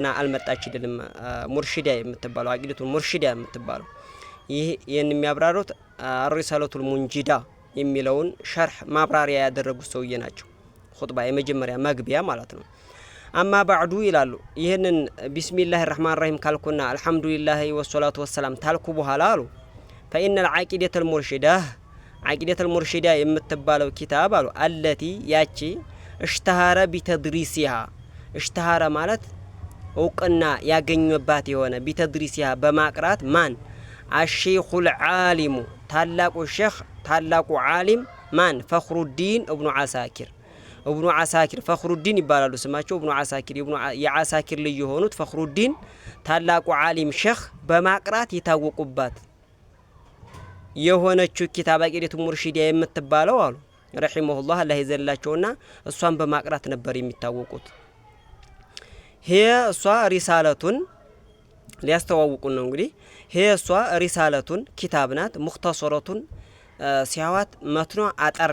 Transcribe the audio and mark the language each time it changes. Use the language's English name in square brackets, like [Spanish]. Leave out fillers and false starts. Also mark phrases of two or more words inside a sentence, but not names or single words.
[Amharic] አልመጣችልንም። ሙርሺዳ የምትባለው አቂደቱል ሙርሺዳ የምትባለው ይሄን የሚያብራሩት አርሪሳለቱል ሙንጂዳ የሚለውን ሸርህ ማብራሪያ ያደረጉት ሰውዬ ናቸው። ኹጥባ የመጀመሪያ መግቢያ ማለት ነው። [Arabic] أما بعد [Amharic] ይላሉ። ይሄንን [Arabic] بسم الله الرحمن الرحيم [Amharic] ካልኩና [Arabic] الحمد لله والصلاة والسلام [Amharic] ታልኩ በኋላ አሉ [Arabic] فإن العقيدة المرشدة [Amharic] የምትባለው ኪታብ አሉ አለቲ ያቺ اشتهر [Arabic] بتدريسها اشتهر [Amharic] ማለት እውቅና ያገኘባት የሆነ بتدريسها በማቅራት ማን [Arabic] الشيخ العالم [Amharic] ታላቁ ሼኽ ታላቁ ዓሊም ማን ፈኽሩዲን ኢብኑ ዓሳኪር ፈኽሩዲን ይባላሉ ስማቸው ኢብኑ ዓሳኪር የዓሳኪር ልጅ የሆኑት ፈኽሩዲን ታላቁ ዓሊም ሼኽ በማቅራት የታወቁባት የሆነችው ኪታብ አቂደቱል ሙርሺዳ የምትባለው አሉ ረሂመሁላህ አላህ ይዘላቸውና እሷን በማቅራት ነበር የሚታወቁት። እሷ ሪሳለቱን ሊያስተዋውቁን ነው እንግዲህ እሷ ሪሳለቱን ኪታብ ናት። ሙኽተሰረቱን ሲያዋት መትኗ አጠር